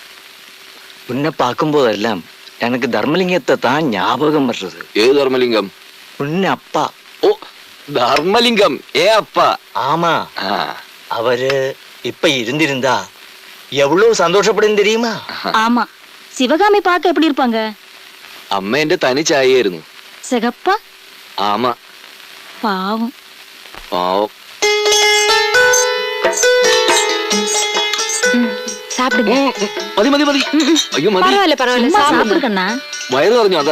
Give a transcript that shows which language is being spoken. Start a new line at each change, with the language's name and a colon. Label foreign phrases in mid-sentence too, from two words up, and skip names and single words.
Tamil: உன்னை பார்க்கும்போதெல்லாம் எனக்கு தர்மலிங்கத்தை தான் ஞாபகம் வர்றது.
Malayalam: ഏത് ധർമ്മലിംഗം?
Tamil: உன்னப்பா. ஓ தர்மலிங்கம் ஏ அப்பா. ஆமா, அவரு இப்ப இருந்திருந்தா எவ்வளவு சந்தோஷப்படும் தெரியுமா? ஆமா, சிவகாமி பார்க்க எப்படி இருப்பாங்க?
Malayalam: അമ്മ എന്റെ തനി ചായയായിരുന്നു.
Tamil: சிகப்பா?
Malayalam: ആമാ.
Tamil: பாவம்.
Malayalam: പാവം.
Tamil: சாப்பிடுங்க.
Malayalam: മതി മതി മതി. അയ്യോ മതി.
Tamil: பரவாயில்ல பரவாயில்ல, சாப்பிடு கண்ணா.
Malayalam: വയറ് പറഞ്ഞു അതാ.